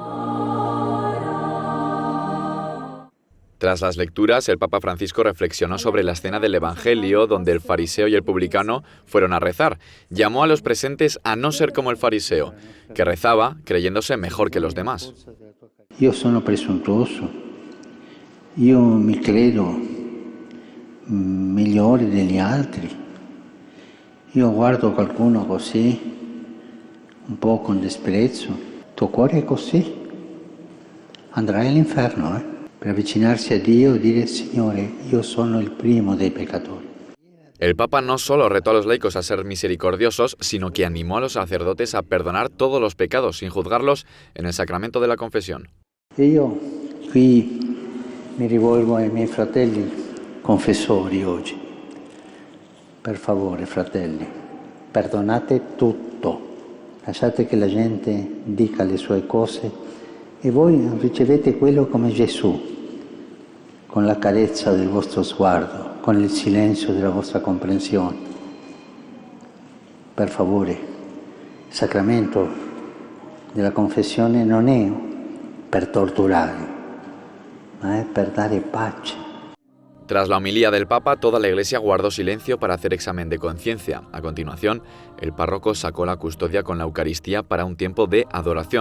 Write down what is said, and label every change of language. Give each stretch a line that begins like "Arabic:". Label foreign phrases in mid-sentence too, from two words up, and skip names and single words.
Spanish: Tras las lecturas, el Papa Francisco reflexionó sobre la escena del Evangelio donde el fariseo y el publicano fueron a rezar. Llamó a los presentes a no ser como el fariseo, que rezaba creyéndose mejor que los demás.
Italian: Io sono presuntuoso, io mi credo migliore degli altri. Io guardo qualcuno così, un po' con disprezzo. Tuo cuore è così, andrai all'inferno, Per avvicinarsi a Dio e dire, Signore, io sono il primo dei peccatori.
Spanish: El Papa no solo retó a los laicos a ser misericordiosos, sino que animó a los sacerdotes a perdonar todos los pecados sin juzgarlos en el sacramento de la confesión.
Italian: E io qui mi rivolgo ai miei fratelli confessori oggi. Per favore, fratelli, perdonate tutto. Lasciate che la gente dica le sue cose e voi ricevete quello come Gesù, con la carezza del vostro sguardo, con il silenzio della vostra comprensione. Per favore, il sacramento della confessione non è per torturare, ma è per dare pace.
Spanish: Tras la homilía del Papa, toda la Iglesia guardó silencio para hacer examen de conciencia. A continuación, el párroco sacó la custodia con la Eucaristía para un tiempo de adoración.